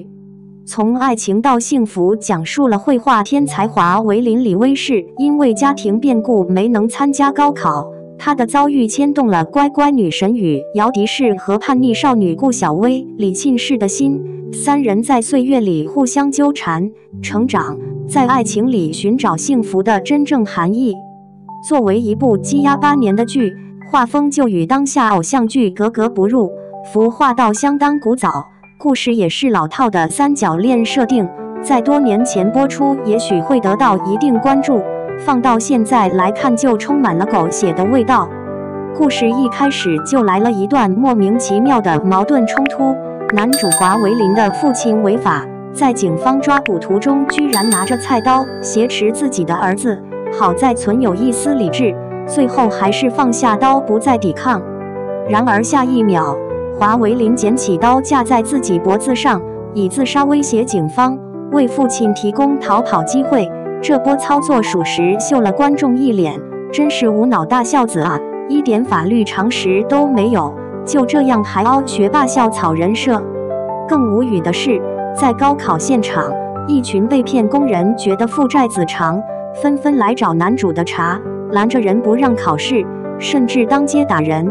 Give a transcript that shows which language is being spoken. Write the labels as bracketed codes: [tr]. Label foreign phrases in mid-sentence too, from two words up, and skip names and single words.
[zh] 從愛情到幸福講述了繪畫天才華為林李威士因為家庭變故沒能參加高考，他的遭遇牽動了乖乖女神宇姚笛式和叛逆少女顧小薇李沁式的心，三人在歲月裡互相糾纏成長，在愛情裡尋找幸福的真正含義。作為一部積壓8年的劇，畫風就與當下偶像劇格格不入，服化道相當古早，故事也是老套的三角戀設定，在多年前播出也許會得到一定關注，放到現在來看就充滿了狗血的味道。故事一開始就來了一段莫名其妙的矛盾衝突，男主華為林的父親違法，在警方抓捕途中居然拿着菜刀挾持自己的兒子，好在存有一絲理智，最後還是放下刀不再抵抗。然而下一秒，華為林撿起刀架在自己脖子上，以自殺威脅警方，為父親提供逃跑機會。這波操作屬實秀了觀眾一臉，真是無腦大孝子啊，一點法律常識都沒有，就這樣還凹學霸校草人設。更無語的是，在高考現場，一群被騙工人覺得父債子長，紛紛來找男主的茬，攔着人不讓考試，甚至當街打人。